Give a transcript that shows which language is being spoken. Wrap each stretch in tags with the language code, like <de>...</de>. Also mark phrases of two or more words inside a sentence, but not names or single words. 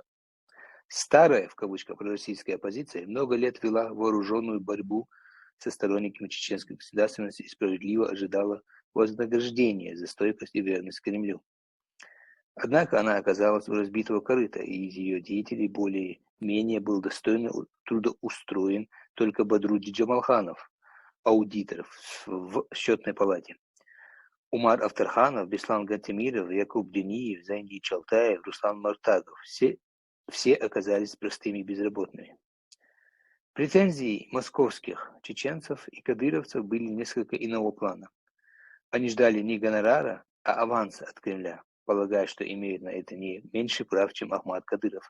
<ru>Старая, в кавычках, пророссийская оппозиция много лет вела вооруженную борьбу со сторонниками чеченской государственности и справедливо ожидала вознаграждения за стойкость и верность Кремлю. Однако она оказалась у разбитого корыта, и из ее деятелей более-менее был достойно трудоустроен только Бадрудин Джамалханов, аудиторов в счетной палате. Умар Авторханов, Беслан Гатемиров, Якуб Дениев, Зайди Чалтаев, Руслан Мартагов – все оказались простыми безработными. Претензии московских чеченцев и кадыровцев были несколько иного плана. Они ждали не гонорара, а аванса от Кремля, полагая, что имеют на это не меньше прав, чем Ахмад Кадыров.</ru>